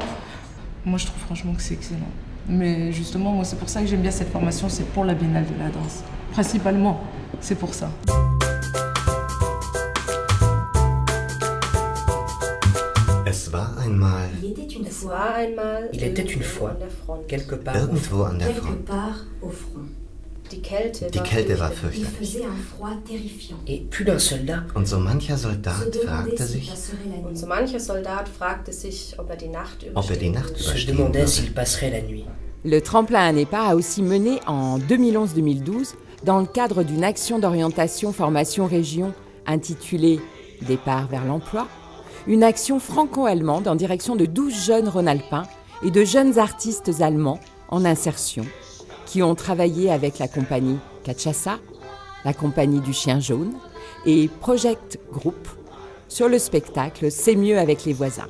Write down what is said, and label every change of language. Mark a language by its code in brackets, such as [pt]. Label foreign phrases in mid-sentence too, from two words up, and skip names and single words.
[fr] Moi, je trouve franchement que c'est excellent. Mais justement, moi, c'est pour ça que j'aime bien cette formation, c'est pour la Biennale de la danse. Principalement, c'est pour ça. Il était une fois, quelque part [de] irgendwo an der Front. [fr] au front. [de] Die Kälte war fürchterlich. [fr] Et plus d'un soldat. [de] Und so mancher Soldat fragte sich, ob er die Nacht [fr] Se demandait s'il passerait la nuit. Le Tremplin Anepa a aussi mené en 2011-2012, dans le cadre d'une action d'orientation formation région intitulée « Départ vers l'emploi », une action franco-allemande en direction de 12 jeunes rhône-alpins et de jeunes artistes allemands en insertion qui ont travaillé avec la compagnie Cachaça, la compagnie du Chien Jaune et Project Group sur le spectacle C'est mieux avec les voisins.